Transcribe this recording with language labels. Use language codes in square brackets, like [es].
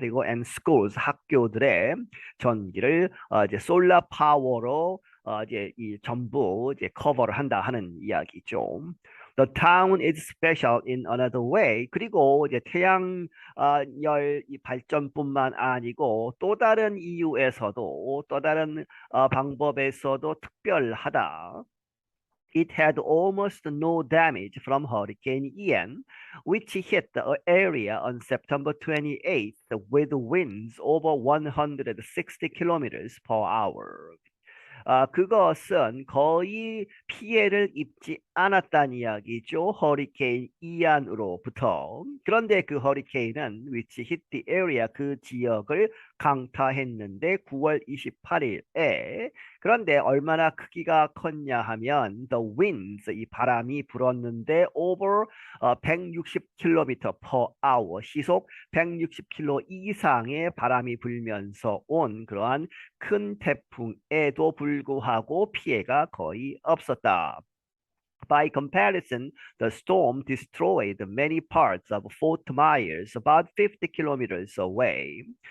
[ko] 그리고 [en] and schools [ko] 학교들의 전기를 이제 솔라 파워로 이제 이 전부 이제 커버를 한다 하는 이야기죠. [en] The town is special in another way. [ko] 그리고 이제 태양열 이 발전뿐만 아니고 또 다른 이유에서도 또 다른 방법에서도 특별하다. [en] It had almost no damage from Hurricane Ian, which hit the area on September 28th with winds over 160 kilometers per hour. [ko] 그것은 거의 피해를 입지 않았다는 이야기죠. 허리케인 이안으로부터. 그런데 그 허리케인은 [en] which hit the area [ko] 그 지역을 강타했는데 9월 28일에 그런데 얼마나 크기가 컸냐 하면 [en] the winds [ko] 이 바람이 불었는데 [en] over 160km per hour [ko] 시속 160km 이상의 바람이 불면서 온 그러한 큰 태풍에도 불구하고 피해가 거의 없었다. [en] By comparison, the storm destroyed many parts of Fort Myers, about 50 kilometers away.